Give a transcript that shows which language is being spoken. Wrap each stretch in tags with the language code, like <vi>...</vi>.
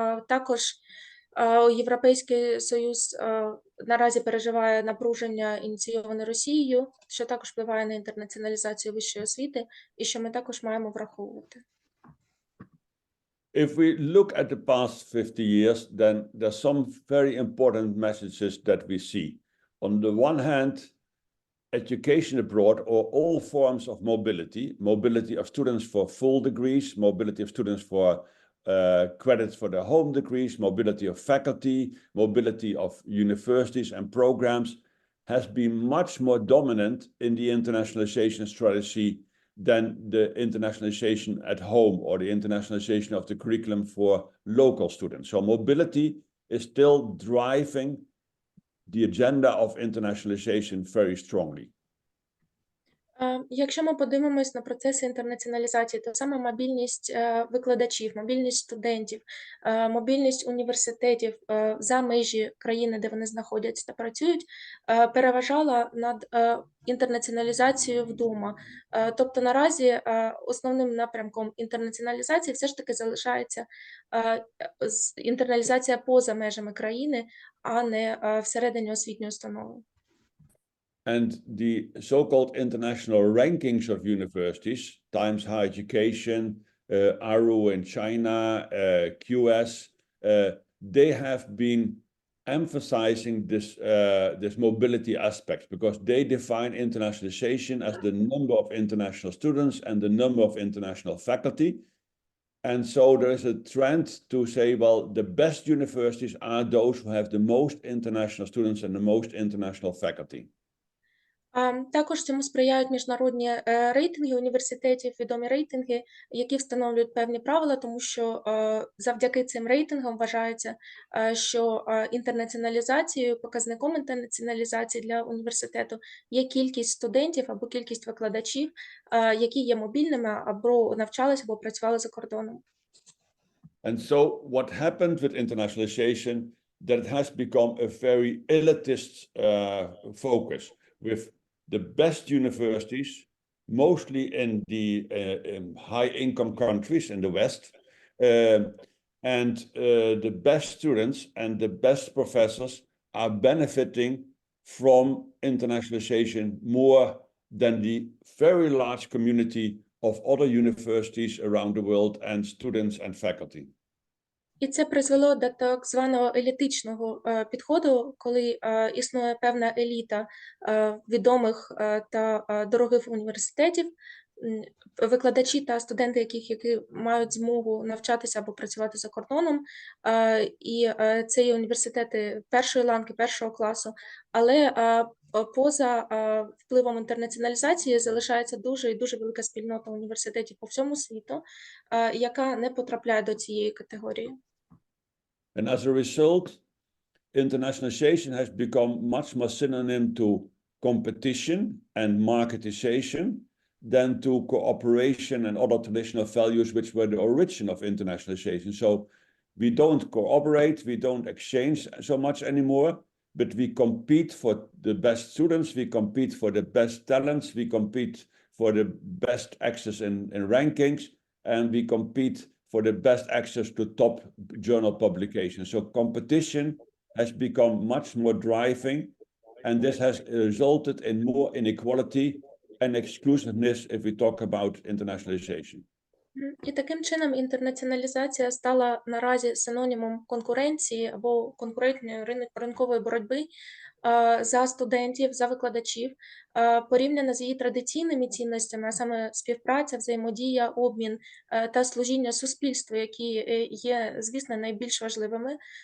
<uk>Також Європейський Союз наразі переживає напруження, ініційоване Росією, що також впливає на інтернаціоналізацію вищої освіти, і що ми також маємо враховувати.</uk> <en>If we look at the past 50 years, then there's some very important messages that we see. On the one hand, education abroad or all forms of mobility, mobility of students for full degrees, mobility of students for credits for their home degrees, mobility of faculty, mobility of universities and programs has been much more dominant in the internationalization strategy than the internationalization at home or the internationalization of the curriculum for local students. So mobility is still driving the agenda of internationalization very strongly.</en> <uk>Якщо ми подивимось на процеси інтернаціоналізації, то саме мобільність викладачів, мобільність студентів, мобільність університетів за межі країни, де вони знаходяться та працюють, переважала над інтернаціоналізацією вдома. Тобто наразі основним напрямком інтернаціоналізації все ж таки залишається інтерналізація поза межами країни, а не всередині освітньої установи.</uk> <en>And the so-called international rankings of universities, Times Higher Education, ARU in China, QS, they have been emphasizing this mobility aspect because they define internationalization as the number of international students and the number of international faculty. And so there is a trend to say, well, the best universities are those who have the most international students and the most international faculty.</en> <uk>Також цьому сприяють міжнародні рейтинги університетів, відомі рейтинги, які встановлюють певні правила, тому що завдяки цим рейтингам вважається, що інтернаціоналізацією, показником інтернаціоналізації для університету є кількість студентів або кількість викладачів, які є мобільними або навчалися, або працювали за кордоном.</uk> <en>And so what happened with internationalization, that it has become a very elitist focus with the best universities, mostly in the high-income countries in the West, and the best students and the best professors are benefiting from internationalization more than the very large community of other universities around the world and students and faculty.</en> <uk>І це призвело до так званого елітичного підходу, коли існує певна еліта відомих та дорогих університетів, викладачі та студенти, які мають змогу навчатися або працювати за кордоном, і це є університети першої ланки, першого класу, але поза впливом інтернаціоналізації залишається дуже і дуже велика спільнота університетів по всьому світу, яка не потрапляє до цієї категорії.</uk> <en>And as a result, internationalization has become much more synonym to competition and marketization than to cooperation and other traditional values which were the origin of internationalization. So we don't cooperate, we don't exchange so much anymore, but we compete for the best students, we compete for the best talents, we compete for the best access in rankings, and we compete for the best access to top journal publications. So competition has become much more driving, and this has resulted in more inequality and exclusiveness if we talk about internationalization.</en> <uk>І таким чином інтернаціоналізація стала наразі синонімом конкуренції або конкурентної ринкової боротьби за студентів, за викладачів, порівняно з її традиційними цінностями, а саме співпраця, взаємодія, обмін та служіння суспільству, які є, звісно, найбільш важливими.</uk>